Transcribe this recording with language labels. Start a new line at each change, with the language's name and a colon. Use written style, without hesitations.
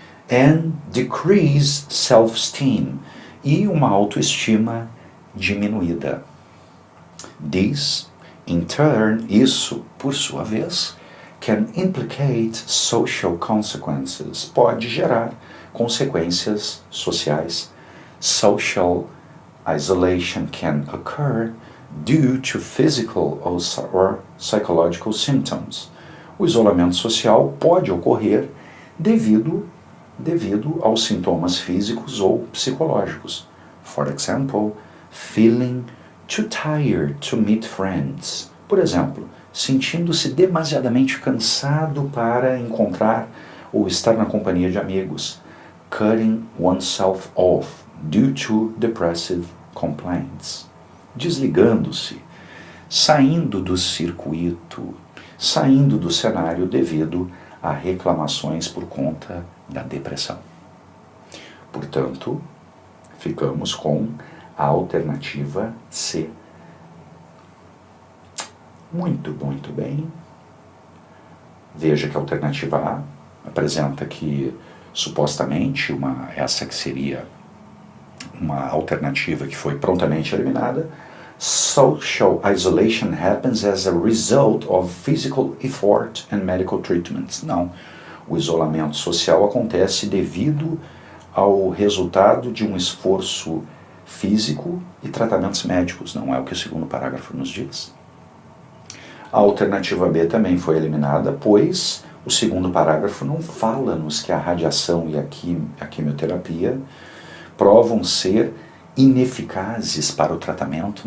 English: And decreased self-esteem,
Portuguese: e uma autoestima diminuída.
English: This, in turn,
Portuguese: isso, por sua vez,
English: can implicate social consequences,
Portuguese: pode gerar consequências sociais.
English: Social isolation can occur due to physical or psychological symptoms.
Portuguese: O isolamento social pode ocorrer devido aos sintomas físicos ou psicológicos.
English: For example, feeling too tired to meet friends.
Portuguese: Por exemplo, sentindo-se demasiadamente cansado para encontrar ou estar na companhia de amigos.
English: Cutting oneself off due to depressive complaints.
Portuguese: Desligando-se, saindo do circuito, saindo do cenário devido a reclamações por conta da depressão. Portanto, ficamos com a alternativa C. Muito bem. Veja que a alternativa A apresenta que, supostamente, essa que seria uma alternativa que foi prontamente eliminada.
English: Social isolation happens as a result of physical effort and medical treatments.
Portuguese: Não. O isolamento social acontece devido ao resultado de um esforço físico e tratamentos médicos. Não é o que o segundo parágrafo nos diz. A alternativa B também foi eliminada, pois o segundo parágrafo não fala-nos que a radiação e a quimioterapia provam ser ineficazes para o tratamento.